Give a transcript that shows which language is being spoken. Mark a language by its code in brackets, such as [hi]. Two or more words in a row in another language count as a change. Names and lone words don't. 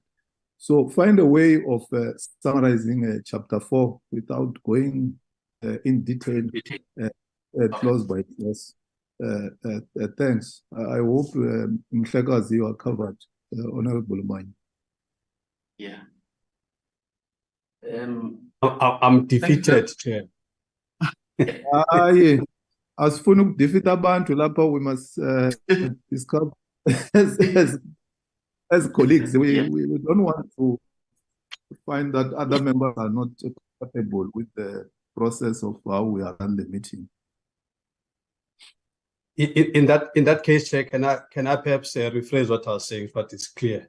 [en] So find a way of summarizing Chapter 4 without going in detail, clause by clause. Thanks. I hope Mhlekazi, you are covered, Honorable Manye. Yeah. I'm defeated, Chair. [zu] Asifuna ukudefeat abantu lapha, [en] we must discuss as colleagues. We don't want to find that other members are not compatible with the process of how we are run the meeting. In that case, Chair, can I perhaps rephrase what I was saying, but it's clear.